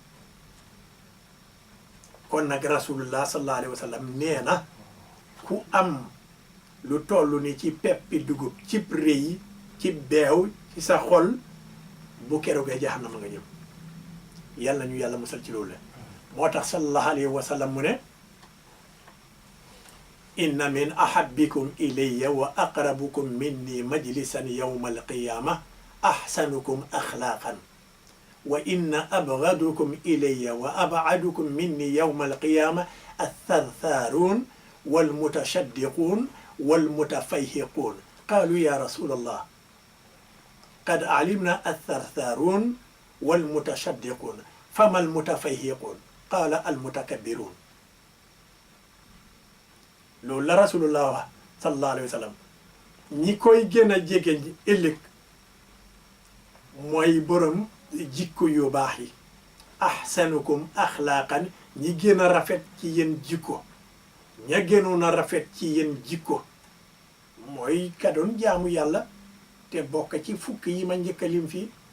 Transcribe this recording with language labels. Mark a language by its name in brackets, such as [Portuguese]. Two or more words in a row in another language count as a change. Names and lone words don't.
[Wolof] kon nag [Arabic] رسول الله صلى الله عليه وسلم [Wolof] nee na ku am lu toll ni ci peppi dugub cib rëy ci beew ci sa xol bu keroogee jahannama nga ñëw yàlla ñu yàlla musal ci loolu la moo tax [Arabic] صلى الله عليه وسلم [Wolof] mu ne [Arabic] إن من أحبكم إلي وأقربكم مني مجلسا يوم القيامة أحسنكم أخلاقا وإن أبغضكم إلي وأبعدكم مني يوم القيامة الثرثارون والمتشدقون والمتفيهقون قالوا يا رسول الله قد علمنا الثرثارون والمتشدقون فما المتفيهقون قال المتكبرون [Wolof] loolu la rasulullah wax [Arabic] صلى الله عليه وسلم [Wolof] ñi koy gën a jege ëllëg mooy borom jikko yu baax yi [Arabic] أحسنكم أخلاقا [Wolof] ñi gën a rafet ci yéen jikko ña gënoon a rafet ci yéen jikko mooy ka doon jaamu yàlla te bokk ci fukk yi ma njëkk a lim fii